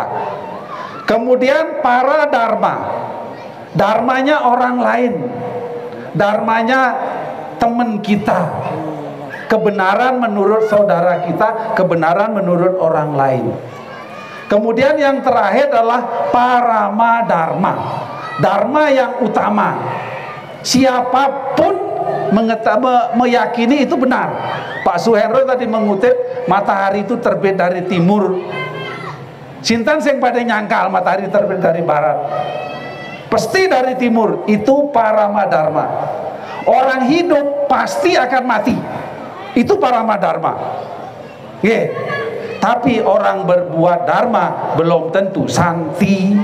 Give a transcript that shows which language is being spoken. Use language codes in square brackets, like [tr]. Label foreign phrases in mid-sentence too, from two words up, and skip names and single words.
[id] Kemudian para dharma, dharmanya orang lain, dharmanya teman kita, kebenaran menurut saudara kita, kebenaran menurut orang lain. Kemudian yang terakhir adalah parama dharma, dharma yang utama. Siapapun meyakini itu benar. Pak Suhendro tadi mengutip matahari itu terbit dari timur. [jv] Sinten sing pada nyangkal [id] matahari terbit dari barat? Pasti dari timur. Itu parama dharma. Orang hidup pasti akan mati. Itu parama dharma. Tapi orang berbuat dharma belum tentu santi.